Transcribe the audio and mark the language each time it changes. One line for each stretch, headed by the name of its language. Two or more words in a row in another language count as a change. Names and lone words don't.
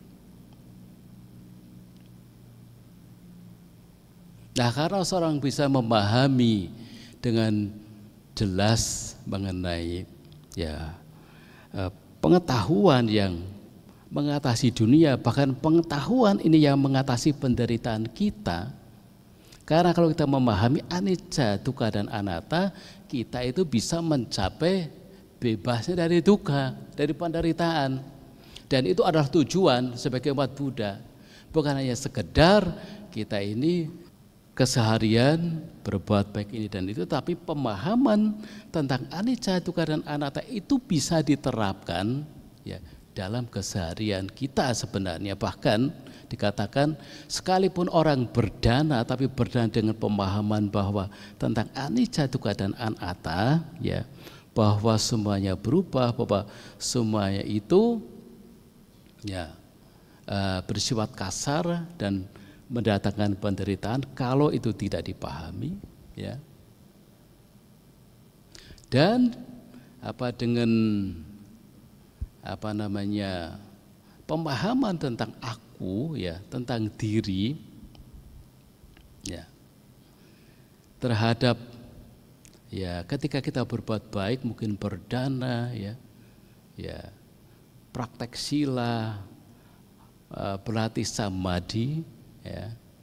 Indonesian: Nah, karena seorang bisa memahami dengan jelas mengenai ya pengetahuan yang mengatasi dunia, bahkan pengetahuan ini yang mengatasi penderitaan kita. Karena kalau kita memahami
Pali: anicca, dukkha
Indonesian: dan anatta, kita itu bisa mencapai bebasnya dari dukkha, dari penderitaan. Dan itu adalah tujuan sebagai umat Buddha. Bukan hanya sekedar kita ini keseharian berbuat baik ini dan itu, tapi pemahaman tentang
Pali: anicca, dukkha
Indonesian: dan anatta itu bisa diterapkan, ya, dalam keseharian kita sebenarnya. Bahkan dikatakan sekalipun orang berdana tapi berdana dengan pemahaman bahwa tentang
Pali: anicca, dukkha
Indonesian: dan anatta, ya, bahwa semuanya berubah, bahwa semuanya itu ya bersifat kasar dan mendatangkan penderitaan kalau itu tidak dipahami, ya. Dan dengan pemahaman tentang aku, ya, tentang diri, ya, terhadap, ya, ketika kita berbuat baik mungkin berdana, ya, praktek sila, berlatih samadhi, ya.